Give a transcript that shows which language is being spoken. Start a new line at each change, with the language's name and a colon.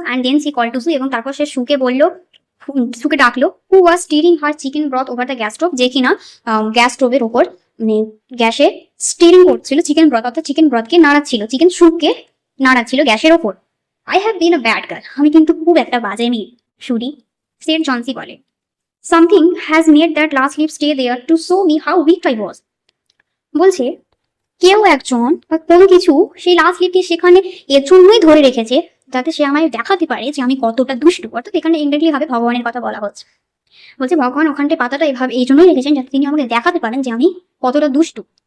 English: and then she call to Sue,
Bangla: এবং তারপর সে সুকে বলল, সুকে ডাকলো,
English: who was stirring her chicken broth over the gas stove,
Bangla: যে কিনা গ্যাস স্টোভের ওপর মানে গ্যাসে স্টিরিং করছিল চিকেন ব্রথ, অর্থাৎ চিকেন ব্রথকে নাড়াচ্ছিল, চিকেন স্যুপকে নাড়াচ্ছিল গ্যাসের ওপর।
English: I have been a bad girl,
Bangla: আমি কিন্তু খুব একটা বাজে মেয়ে সুরি,
English: said Johnsy
Bangla: বলে।
English: Something has made that last leaf stay there to show me how weak I was.
Bangla: বলছে কেউ একজন বা কোনো কিছু সেই লাস্ট লিফকে সেখানে এর জন্যই ধরে রেখেছে যাতে সে আমায় দেখাতে পারে যে আমি কতটা দুষ্টু। অর্থাৎ এখানে ইনডাইরেক্টলি ভাবে ভগবানের কথা বলা হচ্ছে। বলছে ভগবান ওখানটায় পাতাটা এভাবে এই জন্যই রেখেছেন যাতে তিনি আমাকে দেখাতে পারেন যে আমি কতটা দুষ্টু।